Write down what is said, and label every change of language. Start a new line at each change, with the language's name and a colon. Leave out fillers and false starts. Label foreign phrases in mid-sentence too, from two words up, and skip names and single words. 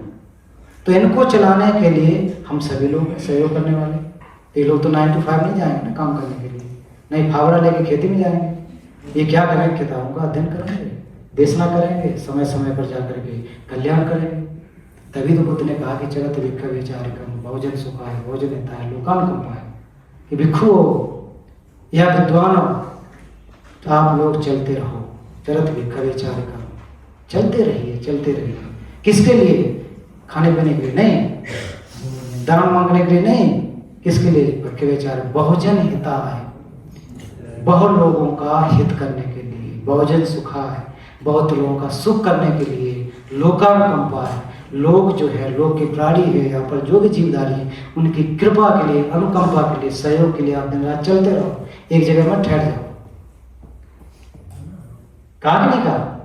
Hindi: तो इनको चलाने के लिए हम सभी लोग सहयोग करने वाले। ये लोग तो 9 to 5 नहीं जाएंगे ना काम करने के लिए, नहीं फावड़ा लेके खेती में जाएंगे। ये क्या करेंगे? किताबों का अध्ययन करेंगे, देशना करेंगे, समय समय पर जाकर के कल्याण करेंगे। तभी तो बुद्ध ने कहा कि
Pali: चरत भिक्खवे विचारिकम बहुजन सुखाय बहुजन हिताय लोकानुकंपाय,
Hindi: कि भिक्षु हो या विद्वान हो, तो आप लोग चलते रहो।
Pali: चरत भिक्खवे विचारिकम,
Hindi: चलते रहिए, चलते रहिए। किसके लिए? खाने पीने के लिए नहीं, दान मांगने के लिए नहीं। किसके लिए?
Pali: भिक्खवे विचार बहुजन हिताय,
Hindi: बहुत लोगों का हित करने के लिए।
Pali: बहुजन सुखाय,
Hindi: बहुत लोगों का सुख करने के लिए। लोकानुकंपाय, लोग जो है, लोग के प्राणी है, यहाँ पर जो भी जीवधारी है, उनकी कृपा के लिए, अनुकंपा के लिए, सहयोग के लिए आप दिन रात चलते रहो, एक जगह में ठहर जाओ। कहा कि नहीं कहा?